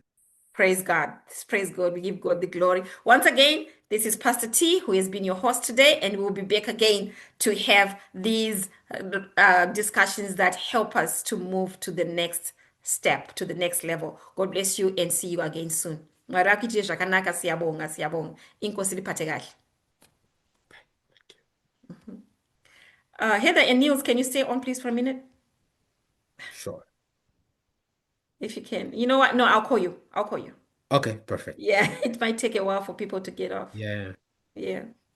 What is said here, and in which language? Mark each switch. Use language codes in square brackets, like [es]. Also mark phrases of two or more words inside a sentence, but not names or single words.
[en] Praise God. Praise God. We give God the glory. Once again, this is Pastor T, who has been your host today, and we'll be back again to have these discussions that help us to move to the next step, to the next level. God bless you, and see you again soon. [sn] Mwarakije zvakanaka, [nd] siyabonga, siyabonga. Inkosi liphathe kahle. [en] Heather and Niels, can you stay on, please, for a minute? Sure. If you can. You know what? No, I'll call you. I'll call you. Okay, perfect. Yeah, it might take a while for people to get off. Yeah. Yeah.